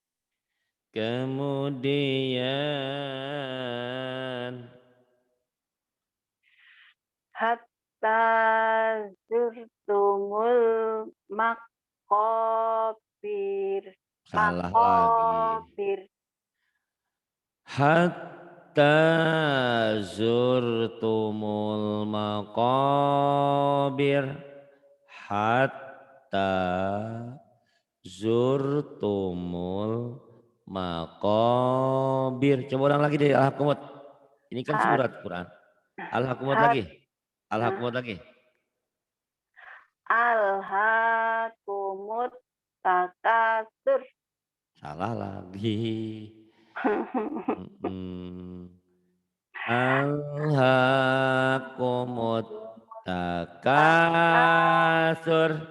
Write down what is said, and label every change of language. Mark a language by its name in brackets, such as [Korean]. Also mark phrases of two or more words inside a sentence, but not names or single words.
[Indonesian] Kemudian [Arabic] حتى زرتم المقابر. [Indonesian] salah lagi. [Arabic] Makobir. حتى زرتم المقابر. حتى زرتم المقابر. [Indonesian] Coba ulang lagi dari Al-Hakumut. Ini kan Hat, surat Quran. Al-Hakumut hat, lagi. Al-Hakumut lagi. [Arabic] ألهاكم التكاثر. [Indonesian] Salah lagi. [Arabic] ألهاكم التكاثر.